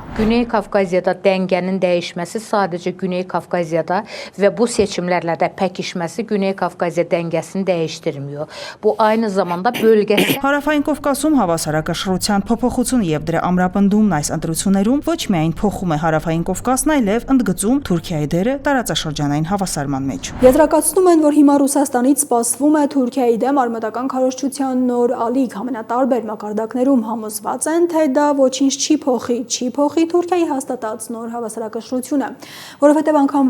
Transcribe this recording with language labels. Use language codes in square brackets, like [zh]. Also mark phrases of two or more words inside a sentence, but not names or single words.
[tr] Güney Kafkasya'da dengenin değişmesi sadece Güney Kafkasya'da ve bu seçimlerle de pekişmesi Güney Kafkasya dengesini değiştirmiyor. Bu aynı zamanda bölgesel [hy] Հարավային Կովկասում հավասարակշռության փոփոխությունը եւ դրա ամրապնդումն այս ընտրություններում ոչ միայն փոխում է Հարավային Կովկասն, այլև ընդգծում Թուրքիայի դերը տարածաշրջանային հավասարման մեջ։ Եզրակացնում են, որ հիմա Ռուսաստանից սպասվում է Թուրքիայի դեմ արմատական քարոզչության նոր ալիք ամենատարբեր մակարդակներում համոզված են, թե դա ոչինչ չի փոխի Թուրքիայի հաստատած նոր հավասարակշռությունը, որովհետև անգամ